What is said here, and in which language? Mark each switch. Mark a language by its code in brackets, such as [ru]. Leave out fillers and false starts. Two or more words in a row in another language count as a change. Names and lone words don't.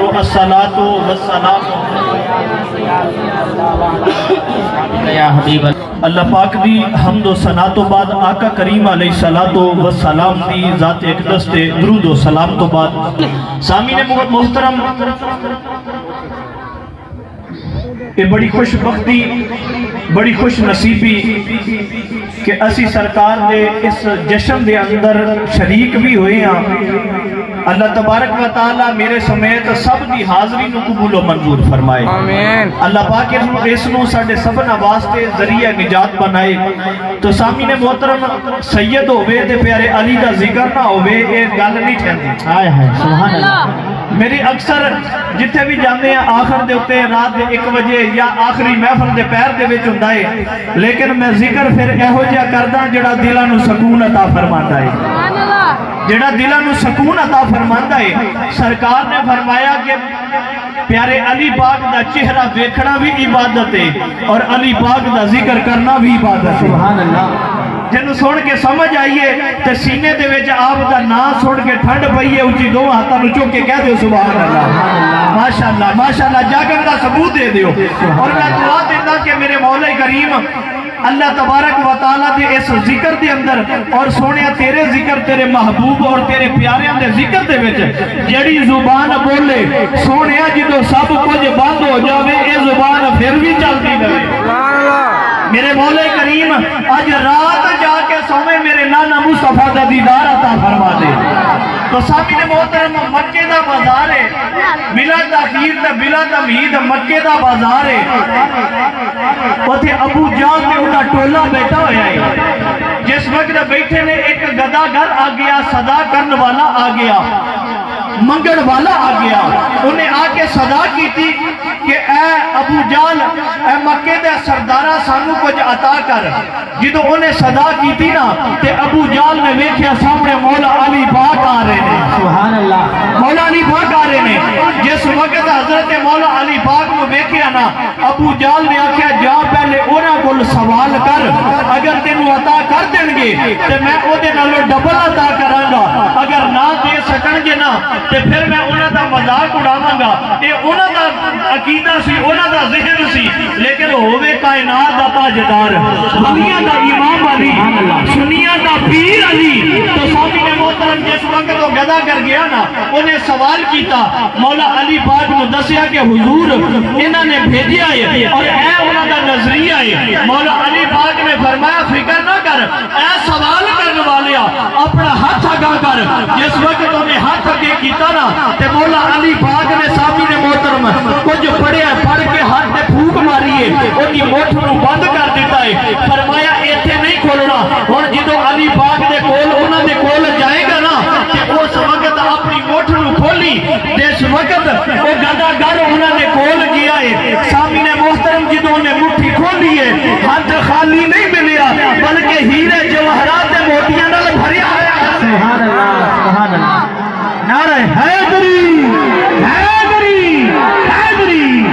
[ar] الصلاۃ والسلام یا حبیب [pa] اللہ پاک دی حمد و ثنا تو بعد آقا کریم [ar] علیہ الصلوۃ والسلام [pa] دی ذات اقدس تے درود و سلام تو بعد سامعین محترم، یہ بڑی خوش بختی، بڑی خوش نصیبی کہ اسی سرکار دے اس جشن دے اندر شریک بھی ہوئے ہیں۔ [ar] اللہ تبارک و تعالی [pa] میرے سمیت سب دی حاضری نو قبول و منظور فرمائے۔ آمین۔ اللہ پاک اس نو ساڑھے سبنا واسطے ذریعہ نجات بنائے۔ تو سامعین محترم، سید ہوئے تے پیارے علی دا ذکر نہ ہوئے، یہ گل نہیں ٹھہندی۔ آئے ہیں [ar] سبحان اللہ۔ [pa] میری اکثر جتھے بھی جانے ہیں آخر دے ہوتے رات دے 1 بجے یا آخری محفل دے پیر دے وچ ہوندا ہے، لیکن میں ذکر پھر ایہو جہا کردا جڑا دلاں نو سکون عطا فرماندا ہے، جڑا دلاں نو سکون عطا فرماندا ہے۔ سرکار نے فرمایا کہ پیارے علی پاک دا چہرہ دیکھنا بھی عبادت ہے اور علی پاک دا ذکر کرنا بھی عبادت ہے۔ [ar] سبحان اللہ۔ [pa] جنہوں سن کے سمجھ آئیے تے سینے دے وچ آپ دا نام سن کے ٹھنڈ پئیے، اونچی دو ہاتھاں نو چوک کے کہہ دیو [ar] سبحان اللہ، ماشاءاللہ ماشاءاللہ، [pa] جاگن دا ثبوت دے دیو۔ اور میں دعا دینا کہ میرے مولا کریم [ar] اللہ تبارک و تعالیٰ [pa] دے اس ذکر دے اندر اور سونیا تیرے ذکر، تیرے محبوب اور تیرے پیاریاں دے ذکر دے وچ جڑی زبان بولے سونیا جدو سب کچھ بند ہو جاوے، اے زبان پھر بھی چلتی رہے۔ میرے مولا کریم آج رات جا کے سویں میرے نانا مصطفیٰ دا دیدار عطا فرما دے۔ تو سامعین محترم، مکے دا بازار ہے، بلا تاخیر تے بلا تمہید مکے دا بازار ہے۔ اوتھے ابو جان تے انہاں ٹولا بیٹھا ہویا ہے۔ جس وقت بیٹھے نے ایک گدا گھر آ گیا، صدا کرن والا آ گیا، منگڑ والا آ گیا۔ انہیں آ کے صدا کی تھی کہ اے ابو جال، اے مکے دے سردارہ سانو کچھ عطا کر۔ جدو انہیں صدا کی تھی نا تے ابو جال نے ویکھیا سامنے مولا علی پاک آ رہے ہیں۔ [ar] سبحان اللہ، [pa] مولا علی پاک آ رہے ہیں۔ جس وقت حضرت مولا علی پاک کو ویکھیا نا، ابو جال نے آکھیا جا پہلے اونا کل سوال کر، اگر تینوں عطا کر دیں گے تے میں او دے نالو ڈبل عطا کرانگا، اگر نہ دے سکن گے نا تے پھر میں انہاں دا مذاق اڑاواں گا۔ اے انہاں دا عقیدہ سی، انہاں دا ذہن سی، لیکن ہووے کائنات دا تاجدار، دنیا دا امام علی، سنیا دا پیر علی۔ تو سامعین محترم، جس وقت وہ گدا کر گیا نا، انہیں سوال کیتا، مولا علی پاک نے دسیا کہ حضور انہاں نے بھیجیا ہے اور اے انہاں دا نظریہ ہے۔ مولا علی پاک نے فرمایا فکر نہ کر، اے سوال کرنے والیا اپنا ہاتھ آگاہ کر۔ جس وقت انہیں ہاتھ آگے کیتا نا تے مولا علی پاک نے سامعین محترم کچھ پڑھیا، پڑھ کے ہاتھ نے پھوک ماریے، انہی موٹھ نو بند کر دیتا ہے۔ فرمایا ایتھے نہیں کھولنا، اور جدو علی پاک دے کول انہاں دے کول جائے گا نا تے اس وقت اپنی موٹھ نو کھولی، جس وقت وہ گدا گر انہاں دے کول گیا ہے۔ سامعین محترم، جدو انہیں مٹھی کھولی ہے، ہاتھ خالی نہیں ملیا بلکہ ہیرے جواہرات موتیاں نال بھریا ہے۔ [ar] سبحان اللہ، سبحان اللہ، [pa] نعرہ حیدری حیدری حیدری۔